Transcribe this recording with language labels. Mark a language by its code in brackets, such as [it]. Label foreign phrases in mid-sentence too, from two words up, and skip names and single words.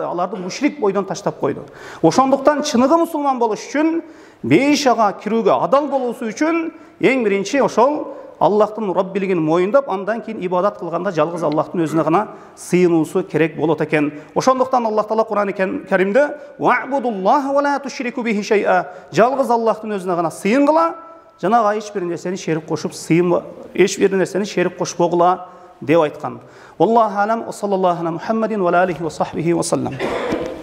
[ky] Аларды мушрик бойдон таштап койду. Ошондуктан чыныгы мусулман болуш үчүн, бейишага кирүүгө адал болуусу үчүн эң биринчи ошол Аллахтын Раббилигин моюндап, андан кийин ибадат кылганда жалгыз Аллахтын өзүнө гана сыйынуусу керек болот экен. Ошондуктан Аллах Таала Кур'ан-ы Каримде [ar] «واعبدوا الله ولا تشركوا به شيئا» [ky] жалгыз Аллахтын өзүнө гана сыйынгыла, жанага эч бир нерсени шерик кошуп эч бир нерсени шерик кошпогула деп айткан. [ar] والله أعلم صلى الله على محمد وعليه وصحبه وسلم.